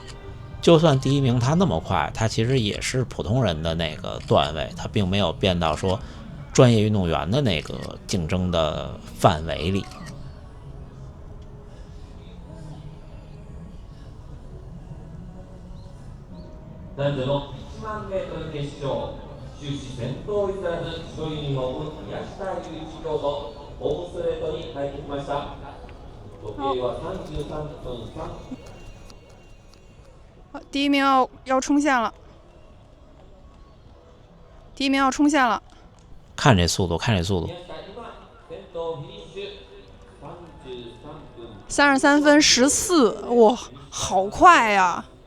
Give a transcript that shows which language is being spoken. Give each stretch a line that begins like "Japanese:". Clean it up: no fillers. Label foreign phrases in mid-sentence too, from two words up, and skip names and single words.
Chinese: 就算第一名他那么快，他其实也是普通人的那个段位，他并没有变到说专业运动员的那个竞争的范围里。
Japanese: 男女の1万メートル決勝、終始先頭譲らず白ユニフォーム宮下祐一京都ホームストレートに帰ってきました。時計は33分3。
Chinese: 第一名要冲线了，第一名要冲线了。看这速度，看这速度。 33分14，哇，好快呀